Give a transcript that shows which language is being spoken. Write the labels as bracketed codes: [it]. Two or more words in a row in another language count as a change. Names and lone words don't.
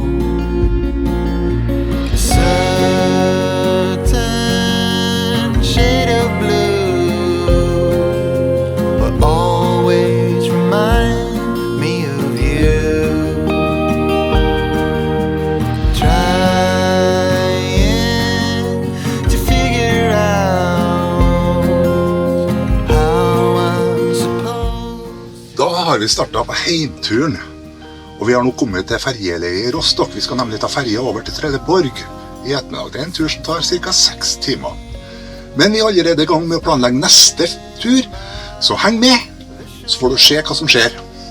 [en] A certain shade of blue will always remind me of you. Trying to figure out how I'm supposed. [no] Da har vi startet på heimturen, og vi har nå kommet til ferjeleiet i Rostock. Vi skal nemlig ta ferje over til Trelleborg i ettermiddag. Det er en tur som tar ca. 6 timer. Men vi er allerede i gang med å planlegge neste tur, så heng med, så får du se hva som skjer.